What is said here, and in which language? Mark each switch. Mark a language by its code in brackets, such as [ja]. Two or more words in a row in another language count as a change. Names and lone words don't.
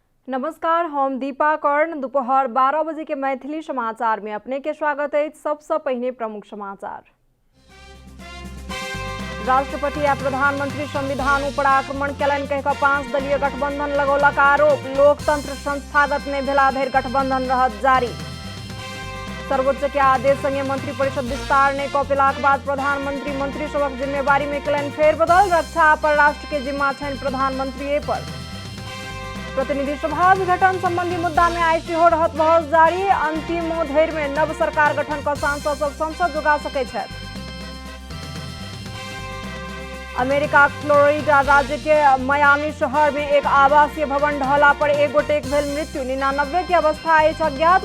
[mai] नमस्कार, हम दीपा कर्ण। दोपहर 12 बजे के मैथिली समाचार में अपने के स्वागत है। सबसे पहले प्रमुख समाचार। राष्ट्रपति आ प्रधानमंत्री संविधान पर आक्रमण कयलनि कहिकऽ 5 दलीय गठबंधन लगौलक आरोप। लोकतंत्र संस्थागत नहि भेला धरि गठबंधन रहत जारी। सर्वोच्च के आदेश संगे मंत्री परिषद विस्तार नहि कऽ पेलाक बाद प्रधानमंत्री मंत्री सभक जिम्मेवारी में कयलनि फेरबदल। रक्षा आ परराष्ट्र के जिम्मा छनि प्रधानमंत्री पर। प्रतिनिधि सभा विघटन संबंधी मुद्दा में आई सेहो रहत बहस जारी। अंतिमो धरि में नव सरकार गठन का सांसद सब संसद जुगा सकै छथि। अमेरिका फ्लोरिडा राज्य के मियामी शहर में एक आवासीय भवन ढहला पर एक गोटेक भेल मृत्यु। 99 की अवस्था अछि अज्ञात।